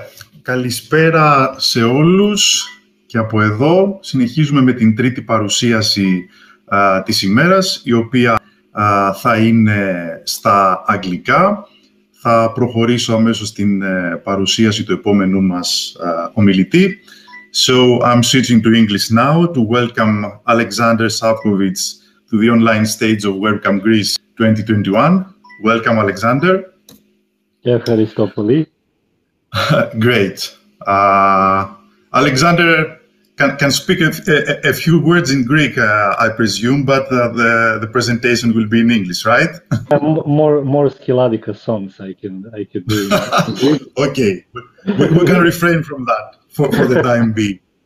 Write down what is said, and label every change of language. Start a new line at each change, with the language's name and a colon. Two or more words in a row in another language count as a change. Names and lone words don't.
Greek: Καλησπέρα σε όλους και από εδώ συνεχίζουμε με την τρίτη παρουσίαση της ημέρας, η οποία θα είναι στα αγγλικά. Θα προχωρήσω αμέσως στην παρουσίαση του επόμενου μας ομιλητή.
English: So I'm switching to English now to welcome Aleksandar Savkovic to the online stage of WordPress Greece 2021. Welcome, Aleksandar.
Greek: Ευχαριστώ πολύ.
English: Great. Alexander can speak a few words in Greek, I presume, but the presentation will be in English, right? More Skiladika songs I could do. Okay, we can refrain from that for the time being.